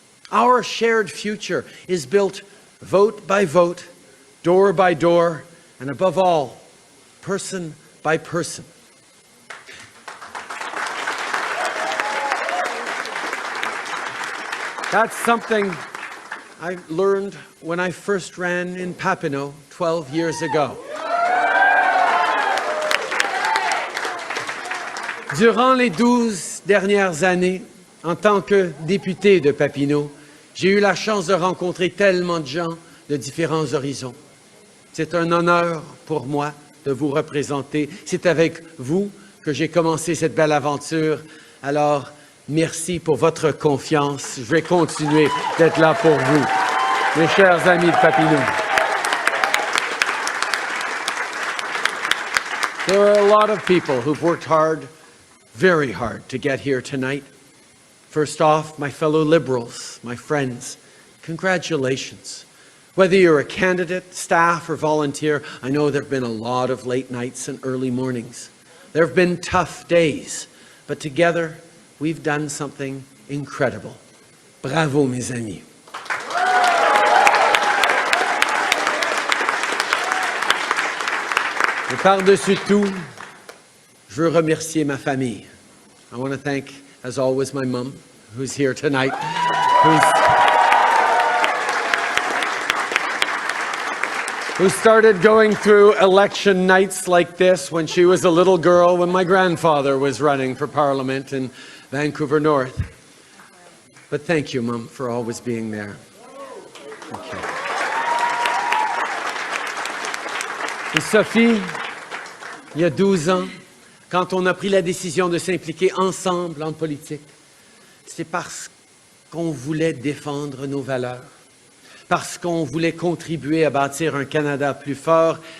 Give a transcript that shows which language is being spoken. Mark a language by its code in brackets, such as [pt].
[en] Our shared future is built vote by vote, door by door, and above all, person by person. That's something I learned when I first ran in Papineau 12 years ago. [fr] Durant les 12 dernières années, en tant que député de Papineau, j'ai eu la chance de rencontrer tellement de gens de différents horizons. C'est un honneur pour moi de vous représenter. C'est avec vous que j'ai commencé cette belle aventure. Alors, merci pour votre confiance. Je vais continuer d'être là pour vous, mes chers amis de Papineau. [en] There are a lot of people who've worked hard, very hard, to get here tonight. First off, my fellow Liberals, my friends, congratulations. Whether you're a candidate, staff, or volunteer, I know there have been a lot of late nights and early mornings. There have been tough days, but together, we've done something incredible. [fr] Bravo, mes amis. Et par-dessus tout, je veux remercier ma famille. [en] I want to thank, as always, my mom, who's here tonight, who started going through election nights like this when she was a little girl, when my grandfather was running for Parliament in Vancouver North. But thank you, Mom, for always being there. Okay. [fr] Et Sophie, il y a 12 ans, quand on a pris la décision de s'impliquer ensemble en politique, c'est parce qu'on voulait défendre nos valeurs, parce qu'on voulait contribuer à bâtir un Canada plus fort.